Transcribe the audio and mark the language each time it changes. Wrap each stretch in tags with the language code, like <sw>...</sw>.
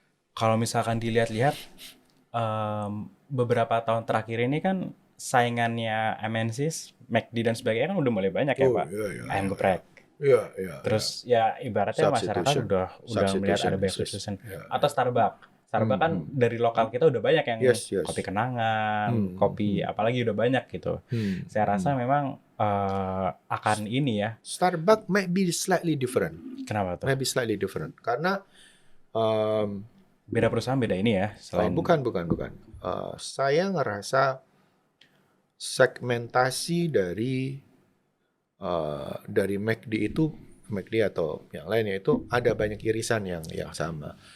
<id>Kalau misalkan dilihat-lihat beberapa tahun terakhir ini kan saingannya MNCs, McD dan sebagainya kan udah mulai banyak ya Pak. Ayam geprek. Terus ya ibaratnya masyarakat udah melihat ada banyak substitution. Atau Starbucks kan dari lokal kita udah banyak yang kopi kenangan, kopi apalagi udah banyak gitu. Saya rasa memang akan ini ya.</id> <en>Starbucks might be slightly different.</en> <id>Kenapa tuh?</id> <en>Maybe slightly different.</en> <id>Karena beda perusahaan beda ini ya. Selain bukan. Saya ngerasa segmentasi dari McD atau yang lainnya itu ada banyak irisan yang sama.</id>